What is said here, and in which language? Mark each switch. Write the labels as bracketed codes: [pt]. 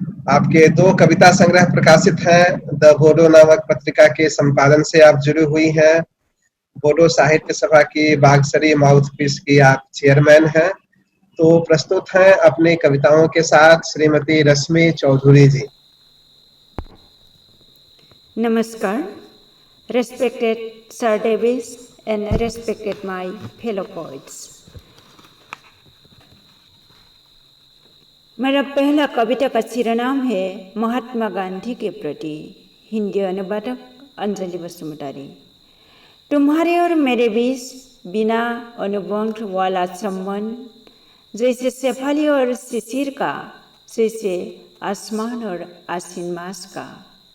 [hi] आपके 2 कविता संग्रह प्रकाशित हैं। द बोडो नामक पत्रिका के संपादन से आप जुड़ी हुई हैं। बोडो साहित्य सभा की बागसरी माउथपीस की आप चेयरमैन हैं। तो प्रस्तुत हैं अपनी कविताओं के साथ श्रीमती रश्मि चौधरी जी। [en] Namaskar, respected Sir Davis and respected my fellow poets. [hi] मेरा पहला कविता का शिरोनाम है महात्मा गांधी के प्रति। हिंदी अनुवादक अंजलि बसुमतारी। तुम्हारे और मेरे बीच बिना अनुबंध वाला संबंध जैसे शेफाली और शिशिर का, जैसे आसमान और आसीन मास का।